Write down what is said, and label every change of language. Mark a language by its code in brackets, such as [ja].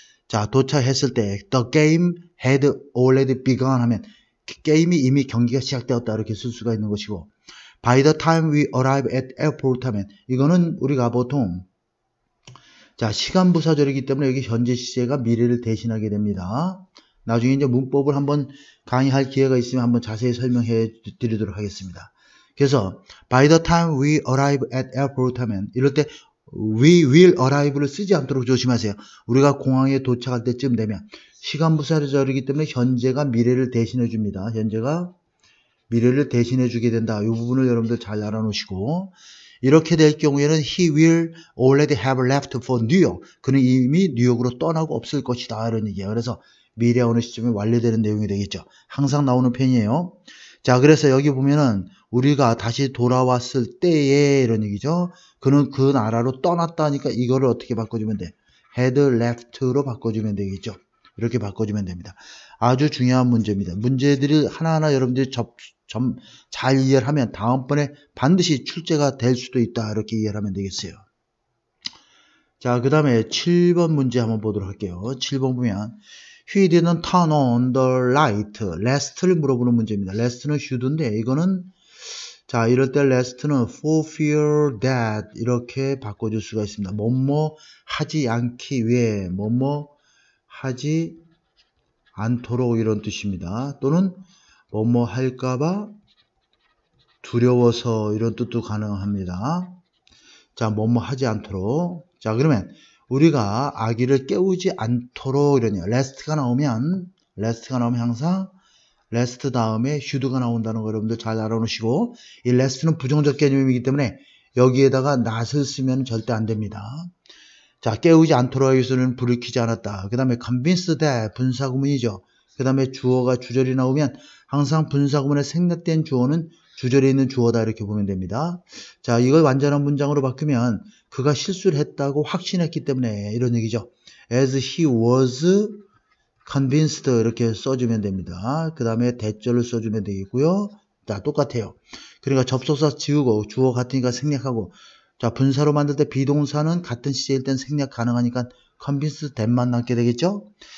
[ko] 자, 도착했을 때 [en] the game had already begun [ko] 하면 게임이 이미 경기가 시작되었다 이렇게 쓸 수가 있는 것이고 [en] by the time we arrive at airport [ko] 하면 이거는 우리가 보통 자, 시간 부사절이기 때문에 여기 현재 시제가 미래를 대신하게 됩니다. 나중에 이제 문법을 한번 강의할 기회가 있으면 한번 자세히 설명해 드리도록 하겠습니다. 그래서 [en] by the time we arrive at airport [ko] 하면 이럴 때 [en] we will arrive [ko] 를 쓰지 않도록 조심하세요. 우리가 공항에 도착할 때쯤 되면 시간 부사절이기 때문에 현재가 미래를 대신해 줍니다. 현재가 미래를 대신해 주게 된다. 이 부분을 여러분들 잘 알아놓으시고 이렇게 될 경우에는 [en] he will already have left for New York. [ko] 그는 이미 뉴욕으로 떠나고 없을 것이다. 이런 얘기예요. 그래서 미래 어느 시점에 완료되는 내용이 되겠죠. 항상 나오는 편이에요. 자, 그래서 여기 보면은 우리가 다시 돌아왔을 때에 이런 얘기죠. 그는 그 나라로 떠났다니까 이거를 어떻게 바꿔주면 돼? [en] had left [ko] 로 바꿔주면 되겠죠. 이렇게 바꿔주면 됩니다. 아주 중요한 문제입니다. 문제들이 하나하나 여러분들이 잘 이해를 하면 다음번에 반드시 출제가 될 수도 있다. 이렇게 이해를 하면 되겠어요. 자, 그 다음에 7번 문제 한번 보도록 할게요. [en] 7번 보면 He didn't turn on the light. [ko] last를 물어보는 문제입니다. last는 should인데 이거는 자, 이럴 때 last는 [en] for fear that [ko] 이렇게 바꿔줄 수가 있습니다. 뭐뭐 하지 않기 위해 뭐뭐 하지 않도록 이런 뜻입니다. 또는 뭐뭐 할까봐 두려워서 이런 뜻도 가능합니다. 자, 뭐뭐 하지 않도록. 자, 그러면 우리가 아기를 깨우지 않도록 이러네요. last가 나오면 항상 last 다음에 should가 나온다는 거 여러분들 잘 알아놓으시고 이 last는 부정적 개념이기 때문에 여기에다가 not을 쓰면 절대 안 됩니다. 자, 깨우지 않도록 하기 위해서는 불을 켜지 않았다. 그 다음에 [en] convince that [ko] 분사구문이죠. 그 다음에 주어가 주절이 나오면 항상 분사구문에 생략된 주어는 주절에 있는 주어다 이렇게 보면 됩니다. 자, 이걸 완전한 문장으로 바꾸면 그가 실수를 했다고 확신했기 때문에 이런 얘기죠. [en] As he was convinced [ko] 이렇게 써주면 됩니다. 그 다음에 대절을 써주면 되겠고요. 자, 똑같아요. 그러니까 접속사 지우고 주어 같으니까 생략하고 자, 분사로 만들 때 비동사는 같은 시제일 땐 생략 가능하니까 [en] convinced that [ko] 만 남게 되겠죠.